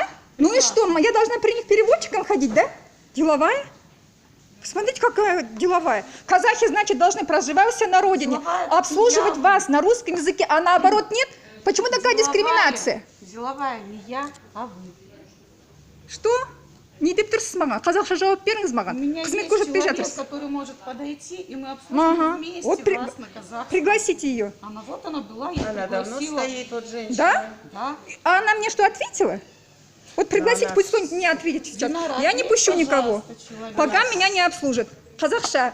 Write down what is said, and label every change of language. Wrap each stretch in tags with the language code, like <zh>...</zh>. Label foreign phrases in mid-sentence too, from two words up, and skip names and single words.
<ru>Ну и что, я должна при них переводчиком ходить, да? Деловая? Смотрите, какая деловая. Казахи, значит, должны, проживая у себя на родине, Деловая, обслуживать я. вас на русском языке, а наоборот нет? Почему такая дискриминация? Деловая не я, а вы.</ru> <kk>Что? Не деп тұрсыз маған? Қазақша жауап беріңіз</kk> <ru>У</ru> <kk>маған.</kk> <ru>меня</ru> <kk>Қызмет</kk> <ru>есть</ru> <kk>көрсетпей</kk> <ru>человек,</ru> <kk>жатырсыз.</kk> <ru>который может подойти, и мы обсудим Ага. вместе Вот вас на казахском. Пригласите ее. Она вот она была, я Она давно пригласила. стоит, вот женщина. Да? Да. А она мне что, ответила? Вот пригласите, она- пусть кто-нибудь мне ответит сейчас. Динара, Я не ответь, пущу никого, пожалуйста, человеку. пока меня не обслужат. Казахша.</ru>